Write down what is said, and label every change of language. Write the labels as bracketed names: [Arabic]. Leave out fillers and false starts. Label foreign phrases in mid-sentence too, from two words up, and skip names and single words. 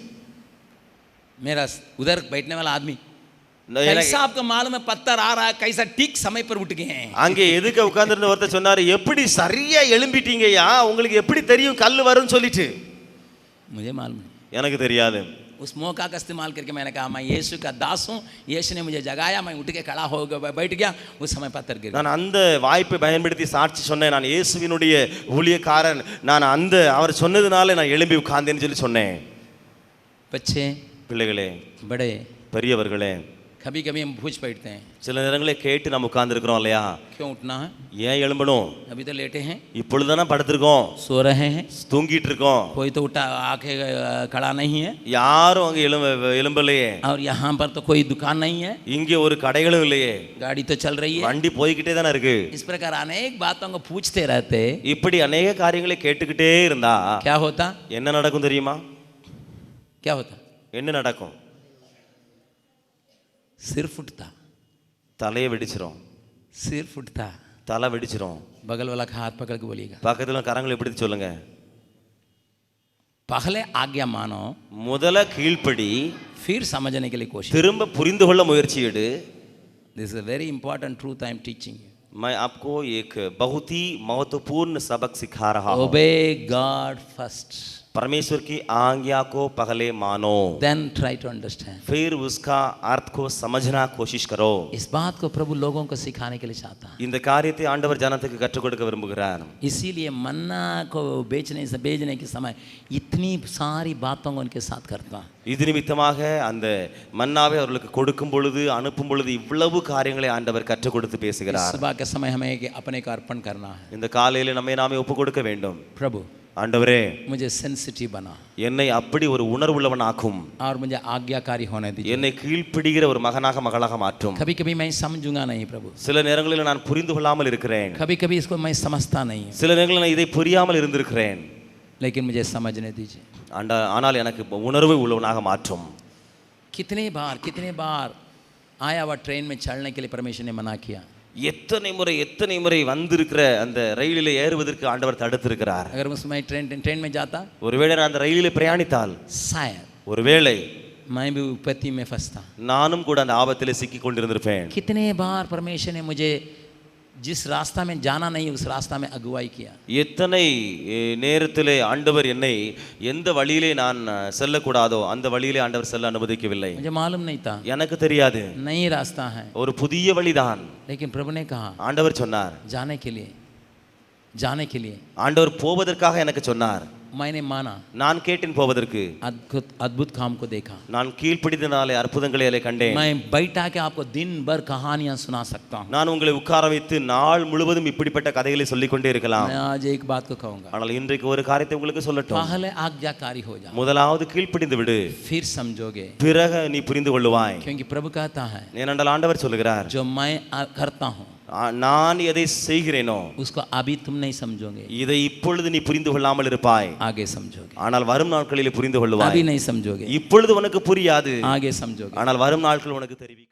[Hindi] मेरा उधर बैठने वाला आदमी, कैसा आपको मालूम है पत्थर आ रहा है, कैसा ठीक समय पर उठ गए हैं। [Tamil] அங்கே எதுக்கு உட்கார்ந்திருந்த ஒருத்தர் சொன்னாரு, எப்படி சரியா எழும்பிட்டீங்கயா, உங்களுக்கு எப்படி தெரியும் கல்லு வரும்னு சொல்லிட்டு? [Hindi] मुझे मालूम नहीं, [Tamil] எனக்கு தெரியாது. [Hindi] उस मौका का इस्तेमाल करके मैंने कहा मैं यीशु का दास हूँ, यीशु ने मुझे जगाया, मैं उठ के खड़ा हो गया, बैठ गया, उस समय पत्थर गिर गया। [Tamil] நான் அந்த வாய்ப்பை பயன்படுத்தி சாட்சி சொன்னேன், நான் இயேசுவினுடைய ஊழியக்காரன், நான் அந்த அவர் சொன்னதுனால நான் எழும்பி உட்கார்ந்தேன்னு சொல்லி சொன்னேன். [Hindi] बच्चे, [Tamil] பிள்ளைகளே, [Hindi] बड़े, [Tamil] பெரியவர்களே, [Hindi] कभी कभी हम पूछ बैठते हैं [Tamil] சில நேரங்களே கேட்டு நம்ம உட்கார்ந்துருக்கிறோம் இல்லையா, [Hindi] क्यों उठना है, [Tamil] ஏன் எழும்பணும்? [Hindi] अभी तो लेटे हैं, [Tamil] இப்பொழுதுதானே படுத்திருக்கோம், [Hindi] सो रहे हैं, [Tamil] தூங்கிட்டு இருக்கோம், [Hindi] कोई तो उठा आके खड़ा नहीं है, [Tamil] யாரும் அங்க எழும்பலையே, [Hindi] और यहाँ पर तो कोई दुकान नहीं है, [Tamil] இங்கே ஒரு கடைகளும் இல்லையே, [Hindi] गाड़ी तो चल रही है। [Tamil] வண்டி போய்கிட்டே தானே இருக்கு. [Hindi] इस प्रकार अनेक बातों को पूछते रहते, [Tamil] இப்படி அநேக காரியங்களை கேட்டுக்கிட்டே இருந்தா [Hindi] क्या होता, [Tamil] என்ன நடக்கும் தெரியுமா? [Hindi] क्या होता, [Tamil] என்ன நடக்கும்? [Hindi] सिर फुटता, [Tamil] தலையை வெடிச்சிரும், [Hindi] सिर फुटता, [Tamil] தலை வெடிச்சிரும். [Hindi] बगल वाला का हाथ पकड़ के बोलिएगा, [Tamil] பக்கத்துல கரங்களை எப்படி சொல்லுங்க, [Hindi] पहले आज्ञा मानो, [Tamil] முதல்ல கீழ்ப்படி, [Hindi] फिर समझने के लिए कोशिश। [Tamil] திரும்ப புரிந்து கொள்ள முயற்சி எடு. [English] This is a very important truth I am teaching you. [Hindi] मैं आपको एक बहुत ही महत्वपूर्ण सबक सिखा रहा हूँ. [English] Obey God first, [Hindi] परमेश्वर की आज्ञा को पहले मानो, [English] Then try to understand, [Hindi] फिर उसका अर्थ को समझना कोशिश करो. इस बात को प्रभु लोगों को सिखाने के लिए चाहता है। [Tamil] இந்த காரியத்தை ஆண்டவர் ஜனத்துக்கு கற்றுக் கொடுக்க விரும்புகிறார். [Hindi] इसीलिए मन्ना को बेचने के समय इतनी सारी बातों को उनके साथ करता है। [Tamil] இது நிமித்தமாக அந்த மன்னாவை அவர்களுக்கு கொடுக்கும் பொழுது அனுப்பும் பொழுது இவ்வளவு காரியங்களை ஆண்டவர் கற்றுக் கொடுத்து பேசுகிறார். [Hindi] सुबह के समय हमें अपने को अर्पण करना है। [Tamil] இந்த காலையில நம்மை நாமே ஒப்பு கொடுக்க வேண்டும். [Hindi] प्रभु [Tamil] ஆண்டவரே, [Hindi] मुझे सेंसिटिव बना, [Tamil] என்னை அப்படி ஒரு உணர்வுள்ளவன் ஆக்கும், [Hindi] और मुझे आज्ञाकारी होने दीजिए। [Tamil] என்னை கீழ்ப்பிடிகிற ஒரு மகனாக மகளாக மாற்றும். [Hindi] कभी कभी मैं समझूंगा नहीं प्रभु, [Tamil] சில நேரங்களில் நான் புரிந்து கொள்ளாமல் இருக்கிறேன், [Hindi] कभी कभी इसको मैं समझता नहीं, [Tamil] சில நேரங்களில் நான் இதை புரியாமல் இருந்திருக்கிறேன். [Hindi] लेकिन मुझे समझने दीजिए। [Tamil] ஆனால் எனக்கு உணர்வு உள்ளவனாக மாற்றும். [Hindi] कितने बार आया हुआ ट्रेन में चढ़ने के लिए परमेश्वर ने मना किया। [Tamil] எத்தனை முறை வந்திருக்கிற அந்த ரயிலில் ஏறுவதற்கு ஆண்டவர் தடுத்திருக்கிறார். [Hindi] अगर उसमें ट्रेन में जाता, [Tamil] ஒருவேளை நான் அந்த ரயிலில் பிரயாணித்தால், [Hindi] शायद [Tamil] ஒருவேளை [Hindi] मैं भी विपत्ति में फंसता, [Tamil] நானும் கூட அந்த ஆபத்தில் சிக்கி கொண்டிருந்திருப்பேன். [Hindi] कितने बार परमेश्वर ने मुझे जिस रास्ता में जाना नहीं उस रास्ता में अगुवाई किया। [Tamil] எத்தனை நேரத்திலே ஆண்டவர் என்னை எந்த வழியிலே நான் செல்லக்கூடாதோ அந்த வழியிலே ஆண்டவர் செல்ல அனுமதிக்கவில்லை. [Hindi] मुझे मालूम नहीं था, [Tamil] எனக்கு தெரியாது, [Hindi] नई रास्ता है, [Tamil] ஒரு புதிய வழிதான். [Hindi] लेकिन प्रभु ने कहा [Tamil] ஆண்டவர் சொன்னார், [Hindi] जाने के लिए [Tamil] ஆண்டவர் போவதற்காக எனக்கு சொன்னார். [Hindi] मैंने माना, [Tamil] நான் கேட்டேன் போவதற்கு. [Hindi] अद्भुत काम को देखा, [Tamil] நான் கீழ்ப்படிந்தனாலே அற்புதங்களை அதிலே கண்டேன். [Hindi] मैं बैठा के आपको दिन भर कहानियां सुना सकता हूँ। [Tamil] நான் உங்களை உட்கார வைத்து நாள் முழுவதும் இப்படிப்பட்ட கதைகளை சொல்லிக் கொண்டே இருக்கலாம். [Hindi] मैं आज एक बात को कहूंगा, [Tamil] ஆனால் இன்றைக்கு ஒரு காரியத்தை உங்களுக்கு சொல்லட்டும். [Hindi] पहले आज्ञाकारी हो जाओ, [Tamil] முதலாவது கீழ்ப்படிந்து விடு, [Hindi] फिर समझोगे, [Tamil] பிறகு நீ புரிந்து கொள்ளுவாய். [Hindi] क्योंकि प्रभु कहता है [Tamil] ஏனென்றால் ஆண்டவர் சொல்லுகிறார், [Hindi] जो मैं करता हूँ [Tamil] நான் எதை செய்கிறேனோ [Hindi] उसको अभी तुम नहीं समझोगे, [Tamil] இதை இப்பொழுது நீ புரிந்து கொள்ளாமல் இருப்பாய், [Hindi] आगे समझोगे। [Tamil] ஆனால் வரும் நாட்களில் புரிந்து கொள்ளுவாய். [Hindi] अभी नहीं समझोगे, [Tamil] இப்பொழுது உனக்கு புரியாது, [Hindi] आगे समझोगे। [Tamil] ஆனால் வரும் நாட்கள் உனக்கு தெரிவிக்கும்.